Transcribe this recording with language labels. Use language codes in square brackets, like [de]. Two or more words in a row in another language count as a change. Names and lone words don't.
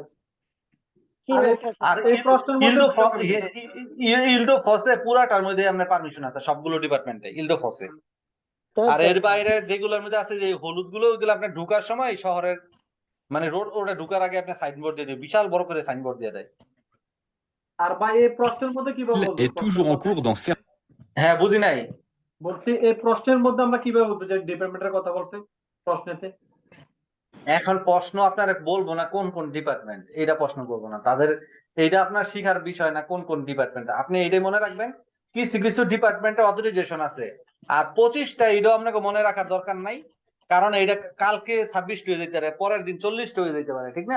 [bn] আর এই প্রশ্নের ইলডো ফসে পুরাটার মধ্যে আপনার পারমিশন আছে সবগুলো ডিপার্টমেন্টে, ইলডো ফসে। আর এর বাইরে যেগুলোর মধ্যে আছে যে হলুদ গুলো, ওইগুলো আপনার ঢুকার সময় শহরের মানে রোড ওটা ঢুকার আগে আপনার সাইনবোর্ড দিয়ে দেয়, বিশাল বড় করে সাইনবোর্ড দিয়ে দেয়। আর ভাই এই প্রশ্নের মধ্যে কিভাবে বলবো? [fr] Est toujours en cours dans certains. [bn] হ্যাঁ, বুঝি নাই। বলছি এই প্রশ্নের মধ্যে আমরা কিভাবে বলবো যে ডিপার্টমেন্টের কথা বলছে প্রশ্নেতে? এখন প্রশ্ন আপনার বলবো না কোন কোন ডিপার্টমেন্ট, এটা প্রশ্ন করবো না তাদের, এইটা আপনার শিখার বিষয় না কোন কোন ডিপার্টমেন্ট। আপনি এইটাই মনে রাখবেন কিছু কিছু ডিপার্টমেন্টে অথরাইজেশন আছে, আর 25টা এটাও আপনাকে মনে রাখার দরকার নাই, কারণ এটা কালকে 26টা হয়ে যেতে পারে, পরের দিন 40টা হয়ে যেতে পারে, ঠিক না?